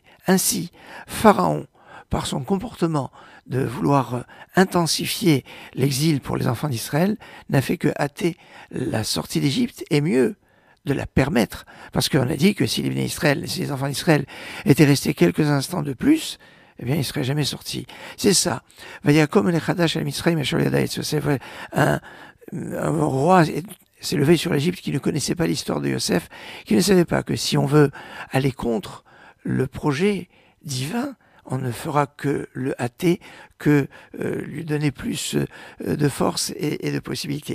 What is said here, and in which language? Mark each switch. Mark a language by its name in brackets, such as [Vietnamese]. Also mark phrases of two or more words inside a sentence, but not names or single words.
[French] Ainsi, Pharaon, par son comportement de vouloir intensifier l'exil pour les enfants d'Israël, n'a fait que hâter la sortie d'Égypte, et mieux, de la permettre. Parce qu'on a dit que si les enfants d'Israël étaient restés quelques instants de plus, eh bien, ils ne seraient jamais sortis. C'est ça. [Hebrew] ויקם מלך חדש על מצרים אשר לא ידע את יוסף. [French] Un roi s'est levé sur l'Égypte qui ne connaissait pas l'histoire de Yosef, qui ne savait pas que si on veut aller contre le projet divin, on ne fera que le hâter, que lui donner plus de force et de possibilités.